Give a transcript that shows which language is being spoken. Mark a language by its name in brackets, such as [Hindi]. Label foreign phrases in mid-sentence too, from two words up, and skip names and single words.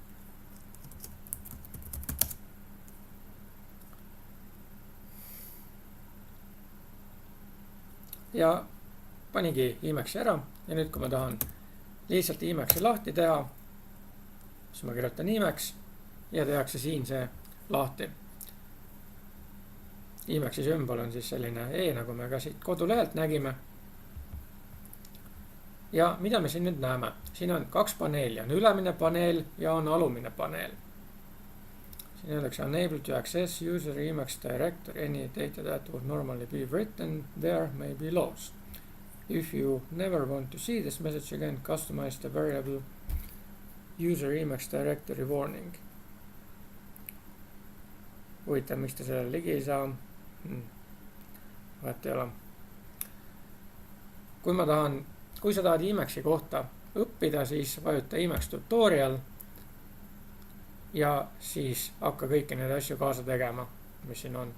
[Estonian] Ja panigi Emacsi ära ja nüüd, kui ma tahan lihtsalt Emacsi lahti teha, siis ma kirjutan Emacs ja tehakse siin see lahti. Emacsi sümbol on siis selline nagu me ka siit kodulehelt nägime. Ja mida me siin nüüd näeme? Siin on 2 paneeli, on ülemine paneel ja on alumine paneel. Siin öeldakse [English] unable to access user Emacs directory, any data that would normally be written there may be lost. If you never want to see this message again, customize the variable user Emacs directory warning. [Estonian] Huvitav, miks ta sellele ligi ei saa? Vahet ei ole. Kui sa tahad Emacsi kohta õppida, siis vajuta Emacs tutorial ja siis hakka kõiki neid asju kaasa tegema, mis siin on.